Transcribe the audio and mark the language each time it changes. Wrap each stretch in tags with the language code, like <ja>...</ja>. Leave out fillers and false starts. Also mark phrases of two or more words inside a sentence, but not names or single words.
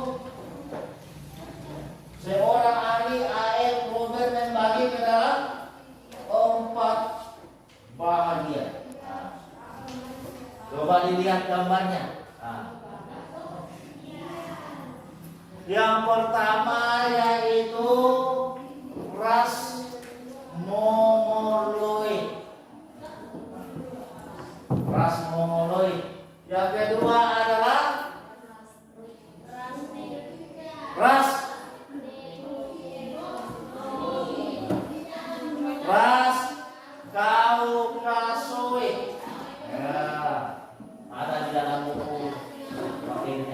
<id>seorang ahli A.M. Robert membagi ke dalam 4 bahagian. Coba dilihat gambarnya. Yang pertama yaitu ras Mongoloid. Ras Mongoloid. Yang kedua adalah ras Kaukasoid. Ya, ada di dalam buku pakainya.</id>